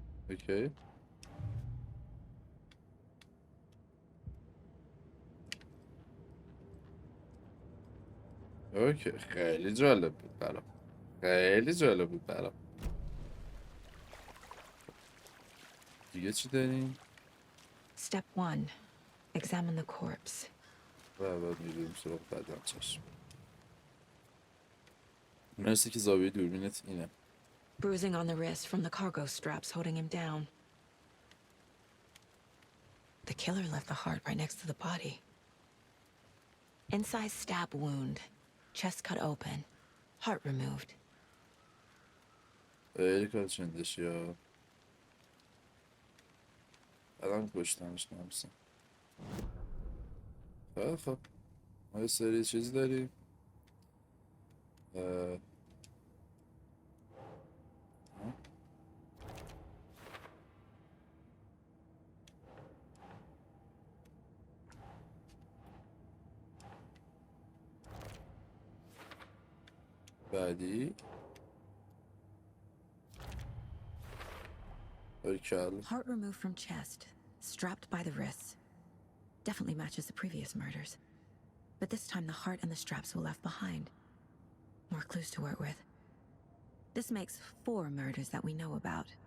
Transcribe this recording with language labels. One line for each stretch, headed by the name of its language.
Persian: اوکی اوکی خیلی جالب بود برام خیلی جالب بود برام دیگه چی داریم؟
English: Step 1. Examine the corpse.
Persian: و بعد میریم سراغ بدن چشم مرسی که زاویه دوربینت اینه
English: Bruising on the wrist from the cargo straps holding him down. The killer left the heart right next to the body. Inside stab wound. Chest cut open. Heart removed.
Persian: خیلی کار چندشی ها الان کشتنش نمسن خیلی خب ما یه سری چیزی داریم بعدی باریکلا
English: Heart removed from chest. Strapped by the wrists. Definitely matches the previous murders. But this time the heart and the straps were left behind. More clues to work with. This makes 4 murders that we know about.